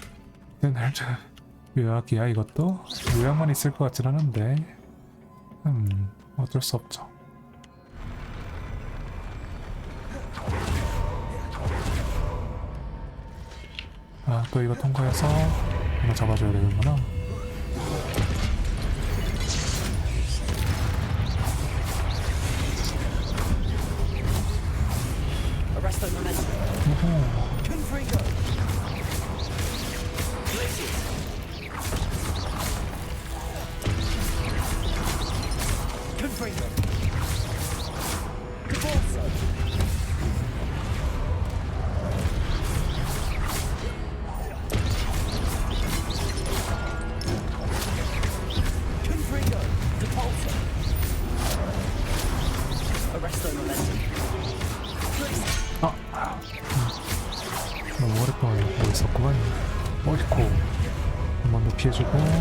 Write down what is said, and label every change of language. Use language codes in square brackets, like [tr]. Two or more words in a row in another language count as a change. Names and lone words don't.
[ko] 요약이야 이것도? 요약만 있을 것 같진 않은데. 어쩔 수 없죠. 아, 또 이거 통과해서 이거 잡아줘야 되는구나. Arresto Momentum. Confringo. Glacius. Confringo. Cabalso. Confringo. Depulso. Arresto Momentum. 너무 오랫동안 보고 있었구만. 어이코. 한 번 더 피해주고.